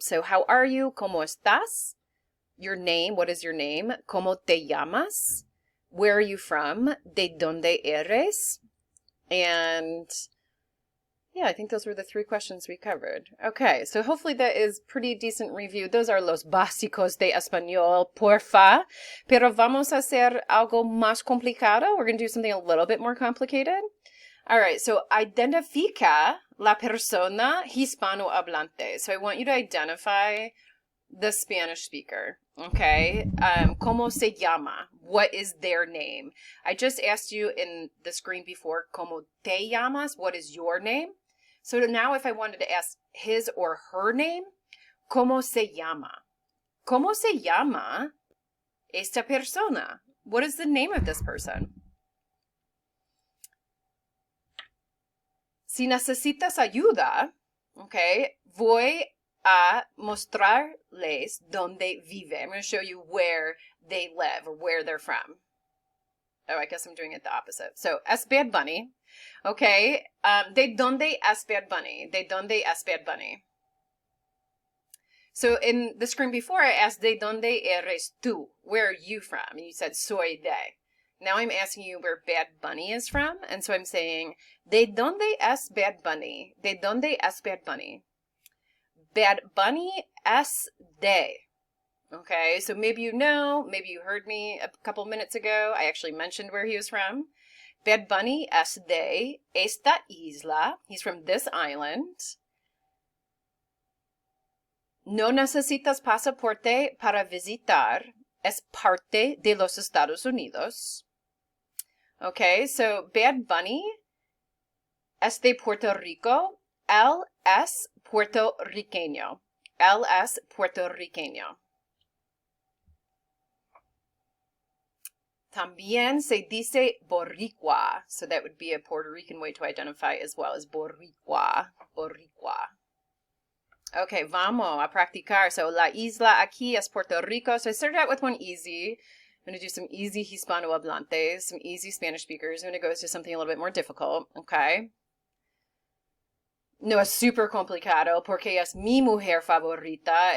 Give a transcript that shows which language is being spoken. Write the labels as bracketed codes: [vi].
[en] So how are you? [es] ¿Cómo estás? [en] Your name. What is your name? [es] ¿Cómo te llamas? [en] Where are you from? [es] ¿De dónde eres? [en] And yeah, I think those were the three questions we covered. Okay, so hopefully that is pretty decent review. Those are [es] los básicos de español, porfa. Pero vamos a hacer algo más complicado. [en] We're going to do something a little bit more complicated. All right, so [es] identifica la persona hispanohablante. [en] So I want you to identify the Spanish speaker, okay? [es] ¿Cómo se llama? [en] What is their name? I just asked you in the screen before, [es] ¿Cómo te llamas? [en] What is your name? So now if I wanted to ask his or her name, [es] ¿Cómo se llama? ¿Cómo se llama esta persona? [en] What is the name of this person? [es] Si necesitas ayuda, okay, voy a mostrarles dónde vive. [en] I'm going to show you where they live or where they're from. Oh, I guess I'm doing it the opposite. [es] So, es Bad Bunny. Okay. ¿De dónde es Bad Bunny? ¿De dónde es Bad Bunny? [en] So, in the screen before, I asked, [es] ¿de dónde eres tú? [en] Where are you from? And you said, [es] soy de. [en] Now I'm asking you where Bad Bunny is from. And so I'm saying, [es] ¿de dónde es Bad Bunny? ¿De dónde es Bad Bunny? Bad Bunny es de. [en] Okay, so maybe you know, maybe you heard me a couple minutes ago. I actually mentioned where he was from. [es] Bad Bunny es de esta isla. [en] He's from this island. [es] No necesitas pasaporte para visitar. Es parte de los Estados Unidos. Okay, so Bad Bunny es de Puerto Rico. Él es puertorriqueño. Él es puertorriqueño. También se dice boricua. [en] So that would be a Puerto Rican way to identify as well as boricua. [es] Boricua. Okay, vamos a practicar. So la isla aquí es Puerto Rico. [en] So I started out with one easy. I'm going to do some easy Hispanohablantes, some easy Spanish speakers. I'm going to go to something a little bit more difficult. Okay. [es] No es super complicado porque es mi mujer favorita.